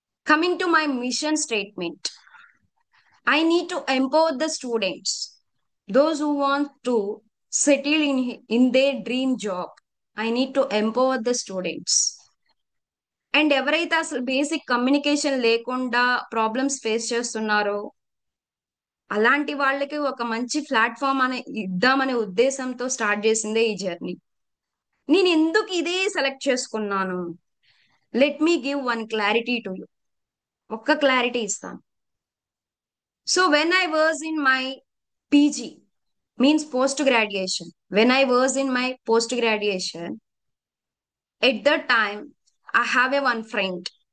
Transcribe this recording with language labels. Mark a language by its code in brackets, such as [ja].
[en] Coming to my mission statement, I need to empower the students, those who want to settle in their dream job. I need to empower the students. [te] And ఎవరైతే అసలు basic communication లేకుండా problems face చేస్తున్నారో అలాంటి వాళ్ళకి ఒక మంచి platform అనే ఇద్దామనే ఉద్దేశంతో స్టార్ట్ చేసిందే ఈ జర్నీ. నేను ఎందుకు ఇదే సెలెక్ట్ చేసుకున్నాను, [en] Let me give one clarity to you. [te] ఒక్క క్లారిటీ ఇస్తాను. [en] So when I was in my PG, means post graduation. When I was in my post graduation, at that time I have a one friend.